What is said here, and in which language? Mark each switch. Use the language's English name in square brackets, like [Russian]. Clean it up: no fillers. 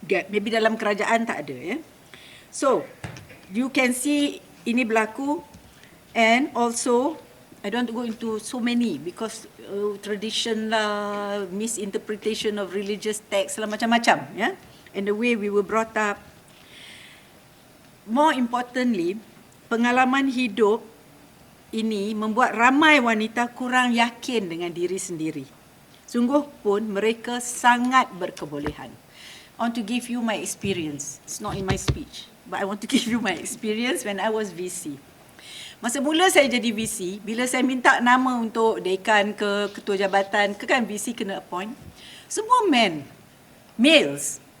[English] Maybe [Malay] dalam kerajaan tak ada. [English] So, you can see [Malay] ini berlaku, [English] and also, I don't want to go into so many because tradition lah, misinterpretation of religious text lah, [Malay] macam-macam. [English] And the way we were brought up. More importantly, [Malay] pengalaman hidup ini membuat ramai wanita kurang yakin dengan diri sendiri. Sungguh pun mereka sangat berkebolehan. [English] I want to give you my experience. It's not in my speech, but I want to give you my experience when I was VC. [Malay] Masa mula saya jadi VC, bila saya minta nama untuk dekan ke ketua jabatan, kan VC kena appoint, semua males.